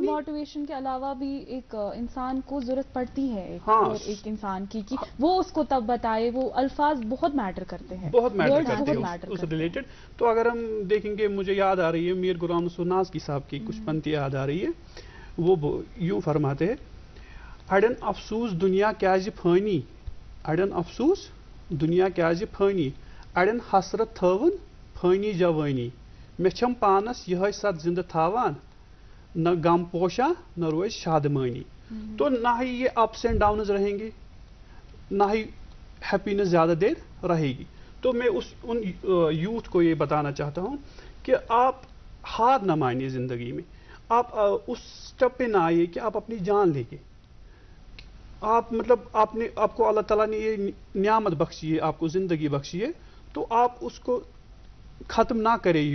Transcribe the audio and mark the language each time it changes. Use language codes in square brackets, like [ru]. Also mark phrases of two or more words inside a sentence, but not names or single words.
[ur] موٹیویشن کے علاوہ بھی ایک انسان کو ضرورت پڑتی ہے ہاں, اور ایک انسان کی کہ وہ اس کو تب بتائے. وہ الفاظ بہت میٹر کرتے ہیں, بہت میٹر Words کرتے بہت ہیں matter اس کرتے ہیں. ریلیٹڈ. تو اگر ہم دیکھیں گے, مجھے یاد آ رہی ہے میر غلام سرناز کی صاحب کی کچھ پنکتی یاد آ رہی ہے. وہ یوں فرماتے ہیں, [ks] اڑین افسوس دنیا کیازِ پھانی, اڑین افسوس دنیا کیازِ پھانی, اڑین حسرت تھاون پھانی جوانی, مے چھم پانس یہ ست زندہ تھاوان, نہ غم پوشا نہ روز شادمانی. [ur] تو نہ ہی یہ [en] ups and downs [ur] رہیں گے, نہ ہی ہیپینس زیادہ دیر رہے گی. تو میں ان یوتھ کو یہ بتانا چاہتا ہوں کہ آپ ہار نہ مانیے زندگی میں. آپ اس اسٹیپ پہ نہ آئیے کہ آپ اپنی جان لے کے, آپ مطلب آپ کو اللہ تعالیٰ نے یہ نعمت بخشی ہے, آپ کو زندگی بخشی ہے, تو آپ اس کو ختم نہ کرے یوں.